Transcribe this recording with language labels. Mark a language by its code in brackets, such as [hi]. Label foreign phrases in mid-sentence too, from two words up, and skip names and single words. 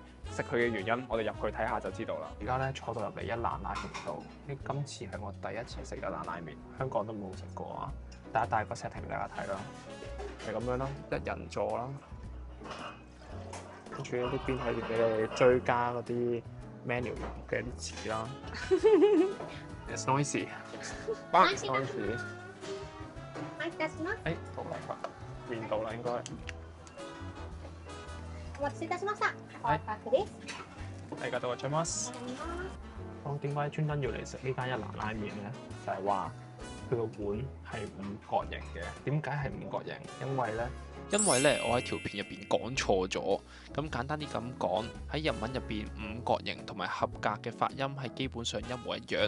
[yue] 食佢嘅原因，我哋入去睇下就知道啦。而家咧坐到入嚟一蘭拉麵度，今次係我第一次食一蘭拉麵，香港都冇食過啊！帶個 setting 俾大家睇啦，係咁樣啦，一人座啦，跟住呢邊可以俾你追加嗰啲 menu 嘅啲詞啦。 [en] It's noisy. It's noisy. [yue] 到啦，面到啦應該。 [ja] お待たせいたしました。おはいパックです。ありがとうございます。 [yue] 我點解專登要嚟食呢間一蘭拉麵咧？就係話佢個碗係五角形嘅。點解係五角形？因為咧，我喺條片入邊講錯咗。咁簡單啲咁講，喺日文入邊五角形同埋合格嘅發音係基本上一模一樣。